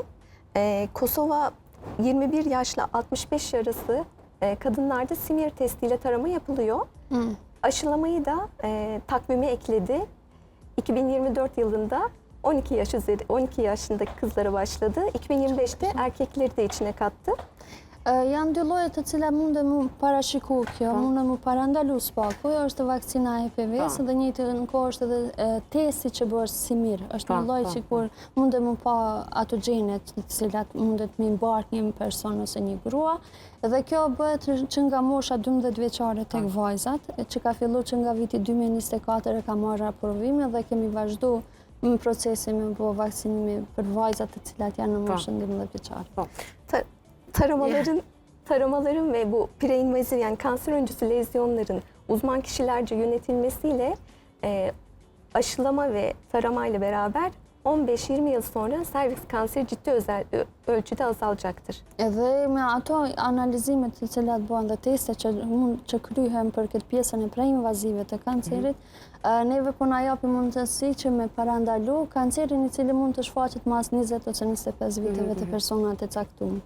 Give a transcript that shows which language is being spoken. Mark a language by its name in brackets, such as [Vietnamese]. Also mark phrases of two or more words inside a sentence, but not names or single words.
[Turkish] Kosova 21 yaşla 65 yaş arası kadınlarda simir testiyle tarama yapılıyor. Aşılamayı da takvime ekledi. 2024 yılında 12 yaşındaki kızlara başladı. 2025'te erkekleri de içine kattı. [Albanian] Janë dy lloje të cilat mund mu parashiku kjo, mund mu parandalu spaku, është vakcina HPV-s dhe njëjtë kohë është edhe testi që bëhet simir. Është një lloj që kur mund mu pa ato gjenet të cilat mundet me mbark një person ose një grua. Dhe kjo bëhet që nga mosha 12 vjeçare tek vajzat, që ka filluar që nga viti 2024 ka marrë aprovime dhe kemi vazhdu në procesin me bo vaksinimi për vajzat të cilat janë në moshën 12 vjeçare. [Turkish] Taramaların ve bu preinvazif yani kanser öncesi lezyonların uzman kişilerce yönetilmesiyle aşılama ve taramayla beraber 15-20 yıl sonra serviks kanseri ciddi ölçüde azalacaktır. [Albanian] Edhe me ato analizimet të cilat bëhen dhe testet që kryhen për këtë pjesën e preinvazive të kancerit, neve po na japim mundësi që me parandalu kancerin i cili mund të shfaqet mas 20 ose 25 viteve të personat e caktuar.